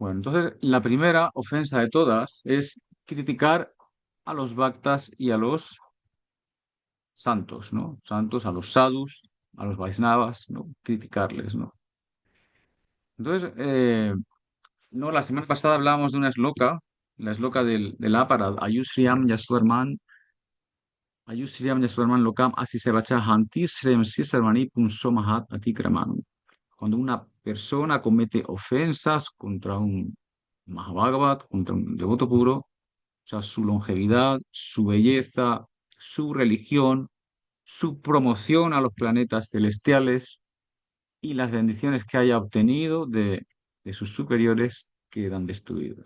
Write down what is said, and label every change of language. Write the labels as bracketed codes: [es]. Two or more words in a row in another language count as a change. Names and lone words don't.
[es] Bueno, entonces la primera ofensa de todas es criticar a los bhaktas y a los santos, ¿no? Santos, a los sadhus, a los Vaisnavas, ¿no? Criticarles, ¿no? Entonces, no, la semana pasada hablábamos de una sloka, la sloka del Aparad, [sa] Ayusriam Yasvarman Lokam Asisevacha Hanti Srem Sisarmani Punso Mahat Atikraman. [es] Cuando una persona comete ofensas contra un Mahabhagavat, contra un devoto puro, o sea, su longevidad, su belleza, su religión, su promoción a los planetas celestiales y las bendiciones que haya obtenido de sus superiores quedan destruidas.